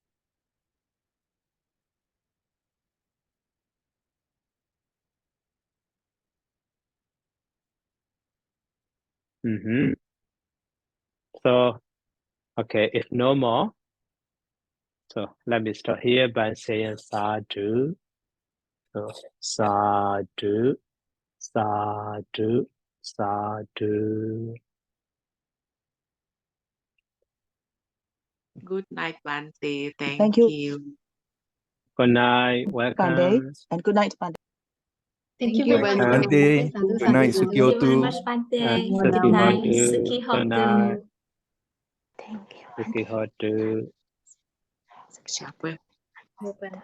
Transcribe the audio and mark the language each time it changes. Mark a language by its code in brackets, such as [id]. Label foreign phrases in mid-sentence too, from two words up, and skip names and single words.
[en] So, okay, if no more, so let me start here by saying sadhu. [pi] So sadhu, sadhu, sadhu. [en] Good night, Bante. Thank Thank you. you. Good night, welcome. Bante, and good night, Bante. Thank you, Welcome. Bante. Bante. Good night, Thank you very [pi] Sukyotu. [en] much, Bante. [pi] Suki [en] Good night, [pi] Hotu. Suki [en] Good night. [pi] Hotu. [en] Thank you. [pi] Suki Hotu. [vi] Chào quên.